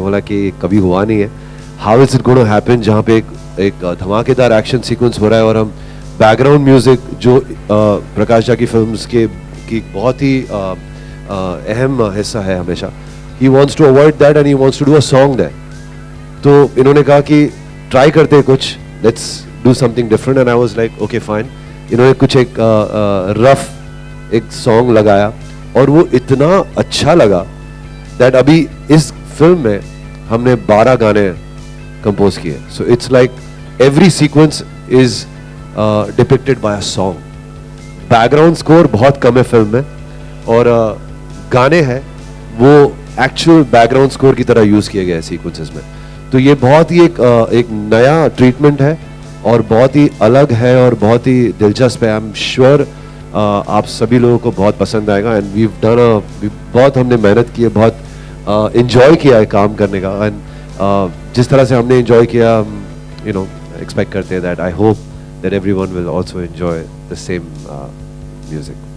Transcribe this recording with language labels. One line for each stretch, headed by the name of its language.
Hindi: मैं बोला कि कभी हुआ नहीं है,
English: how is it going to happen,
Hindi: जहाँ पे एक धमाकेदार एक्शन सीक्वेंस हो रहा है और हम बैकग्राउंड म्यूजिक जो प्रकाश झा की फिल्म्स के की बहुत ही अहम हिस्सा है हमेशा,
English: he wants to avoid that and he wants to do a song there.
Hindi: तो इन्होंने कहा कि ट्राई करते हैं कुछ,
English: let's do something different, and I was like okay fine.
Hindi: इन्होंने कुछ एक रफ एक सॉन्ग लगाया और वो इतना अच्छा लगा that अभी इस फिल्म में हमने 12 गाने कंपोज किए।
English: So it's like every sequence is depicted by a song.
Hindi: Background score बहुत कम है फिल्म में, और गाने हैं वो एक्चुअल बैकग्राउंड स्कोर की तरह यूज किए गए सीक्वेंसेस में। तो ये बहुत ही एक नया ट्रीटमेंट है और बहुत ही अलग है और बहुत ही दिलचस्प है।
English: I am sure
Hindi: आप सभी लोगों को बहुत पसंद आएगा। एंड वी डन बहुत हमने मेहनत की है, बहुत
English: enjoy
Hindi: किया है काम करने का,
English: and
Hindi: जिस तरह से हमने enjoy किया,
English: you know, expect
Hindi: करते हैं
English: that I hope that everyone will also enjoy the same music.